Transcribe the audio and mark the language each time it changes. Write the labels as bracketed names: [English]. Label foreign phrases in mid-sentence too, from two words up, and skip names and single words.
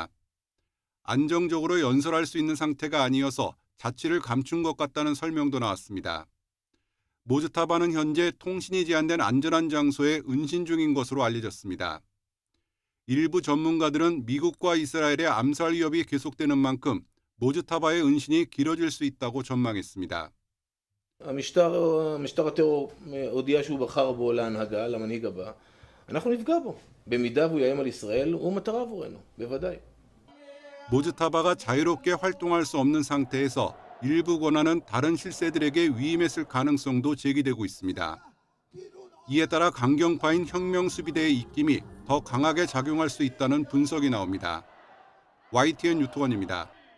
[Korean] 안정적으로 연설할 수 있는 상태가 아니어서 자취를 감춘 것 같다는 설명도 나왔습니다. 모즈타바는 현재 통신이 제한된 안전한 장소에 은신 중인 것으로 알려졌습니다. 일부 전문가들은 미국과 이스라엘의 암살 위협이 계속되는 만큼 모즈타바의 은신이 길어질 수 있다고 전망했습니다. [Hebrew] משטר הטרור הודיע שהוא בחר בו להנהגה, למנהיג הבא. אנחנו נפגע בו. במידה והוא יאיים על ישראל, הוא מטרה עבורנו, בוודאי. [Korean] 모즈타바가 자유롭게 활동할 수 없는 상태에서 일부 권한은 다른 실세들에게 위임했을 가능성도 제기되고 있습니다. 이에 따라 강경파인 혁명수비대의 입김이 더 강하게 작용할 수 있다는 분석이 나옵니다. YTN 유투건입니다.